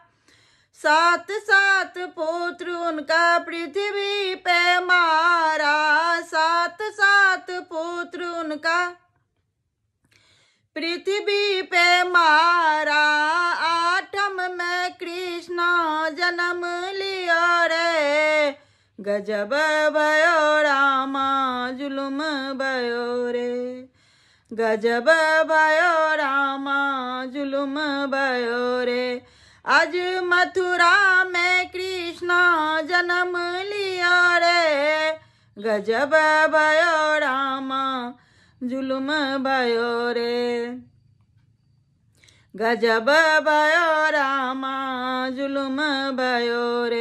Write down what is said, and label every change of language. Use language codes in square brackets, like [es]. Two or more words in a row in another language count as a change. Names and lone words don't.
[hi] 7 पुत्र उनका पृथ्वी पे मारा, 7 पुत्र उनका पृथ्वी पे मारा। [bra] 8 में कृष्ण जन्म लियो रे, गजब भयो रामा जुल्म भयो रे, गजब भयो रामा जुल्म भयो रे। आज मथुरा में कृष्ण जन्म लियो रे, गजब भयो रामा जुल्म भयो रे, गजब भयो रामा जुल्म भयो रे।